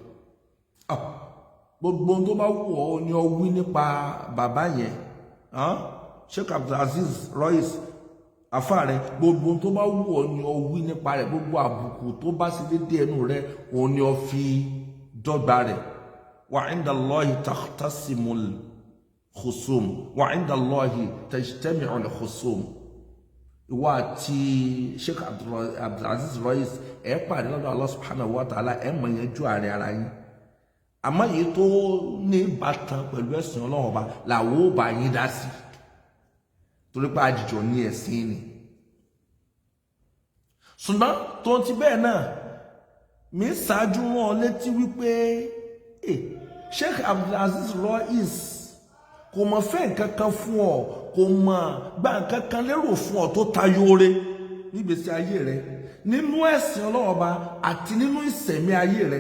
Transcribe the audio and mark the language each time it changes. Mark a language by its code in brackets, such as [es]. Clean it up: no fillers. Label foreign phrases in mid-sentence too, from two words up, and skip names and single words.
[yo] Gbogbo tó bá wù ọ́ ni ó wí nípa bàbá yẹn Sheikh Abdulaziz Royce àfáà rẹ̀, gbogbo tó bá wù ọ́ ni ó wí nípa rẹ̀, gbogbo àbùkù tó bá sì dédé ẹnu rẹ̀ òun ni ó fi dọ́gba rẹ̀. [ar] وعند الله تختصم الخصوم وعند الله تجتمع الخصوم. [yo] Ìwọ àti Sheikh Abdulaziz Royce ẹ̀ pàdé lọ́dọ̀ Allah [ar] سبحانه وتعالى [yo] ẹ̀ mọ̀ yẹn ju ààrẹ ara yín. Àmọ́ èyí tó ní ìbátan pẹ̀lú ẹ̀sìn Ọlọ́run ọba làwọn ò bá yín dá sí torí pé àjìjọ ní ẹ̀sìn ni. Ṣùgbọ́n tó ti bẹ́ẹ̀ náà mi ṣáájú wọn létí wípé Sheikh Abdulaziz Royce kò mọ̀ fẹ́ nǹkan kan fún ọ, kò mọ̀ gbà nǹkan kan lérò fún ọ tó tayọ oore nígbésí ayé rẹ nínú ẹ̀sìn Ọlọ́run ọba àti nínú ìṣẹ̀mí ayé rẹ.